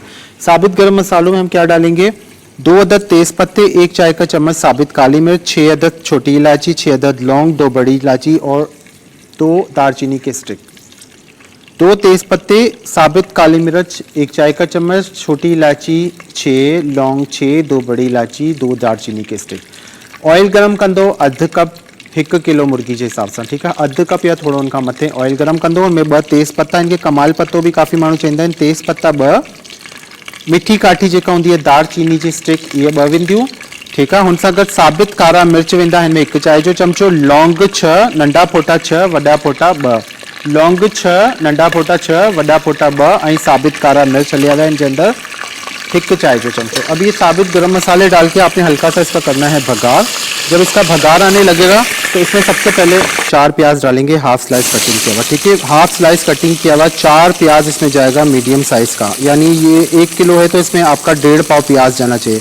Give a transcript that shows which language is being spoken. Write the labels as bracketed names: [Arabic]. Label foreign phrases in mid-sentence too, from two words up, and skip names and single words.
[Urdu] ثابت گرم مسالوں میں ہم کیا ڈالیں گے، 2 عدد تیز پتے، 1 چائے کا چمچ ثابت کالی مرچ، 6 عدد چھوٹی الائچی، 6 عدد لونگ، 2 بڑی الائچی اور 2 دار چینی کے اسٹک. 2 تیز پتے، ثابت کالی مرچ، 1 چائے کا چمچ، چھوٹی الائچی 6، لونگ 6، 2 بڑی الائچی، 2 دار چینی کے اسٹک. [Sindhi] ऑयल गरम कंदो अधु कप [Urdu] 1 کلو مرغی کے حساب سے، ٹھیک ہے. [Sindhi] अधु कप या थोड़ा उनका मथे ऑयल गरम कंदो। उनमें 2 तेज पत्ता, इनके कमाल पत्तो भी काफ़ी माण्हू चवंदा आहिनि, तेज पत्ता 2, मिठी काठी जेका हूंदी आहे दालचीनी जी स्टिक, ये 2 वेंदियूं, [Urdu] ٹھیک ہے. [Sindhi] हुन सां गॾु साबित कारा मिर्च वेंदा, हिन में 1 चाय जो चमचो, लौंग 6, नंढा फोटा 6, वॾा फोटा 2, लौंग 6, नंढा फोटा 6, वॾा फोटा 2 ऐं साबित कारा मिर्च हलिया हुआ इनके अंदर 1 चाय जो चमचो। [Urdu] اب یہ ثابت گرم مسالے ڈال کے آپ نے ہلکا سا اس کا کرنا ہے بگھار. جب اس کا بگھار آنے لگے گا تو اس میں سب سے پہلے 4 پیاز ڈالیں گے, [English] half slice cutting [Urdu] کیا ہوا، ٹھیک ہے. [English] half slice cutting [Urdu] کیا ہوا 4 پیاز اس میں جائے گا [English] medium size [Urdu] کا، یعنی یہ 1 کلو ہے تو اس میں آپ کا 1.5 پاؤ پیاز جانا چاہیے.